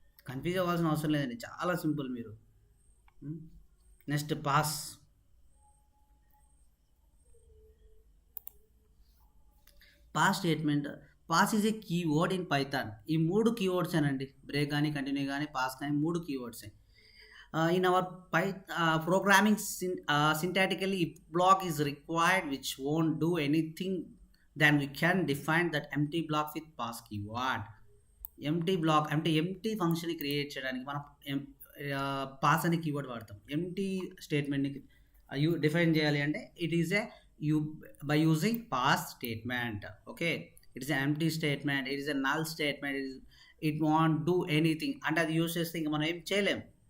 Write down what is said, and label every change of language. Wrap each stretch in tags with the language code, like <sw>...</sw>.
<te>Confuse అవ్వాల్సిన అవసరం లేదండి, చాలా సింపుల్. మీరు next pass statement.</te> <en>Pass is a keyword in Python.</en> <te>ఈ 3 కీవర్డ్స్ అనండి, బ్రేక్ కానీ కంటిన్యూ కానీ పాస్ కానీ 3 keywords.</te> <en>In our programming syntactically, if block is required which won't do anything, then we can define that empty block with pass keyword.</en> <te>Empty black అంటే empty function create చేయడానికి మనం pass అనే keyword వాడతాం. Empty స్టేట్మెంట్ని define చేయాలి అంటే</te> <en>It is a by using pass statement. Okay, it is empty statement, it is a null statement, it won't do anything</en> <te>అంటే అది use చేస్తే ఇంకా మనం ఏం చేయలేము.</te>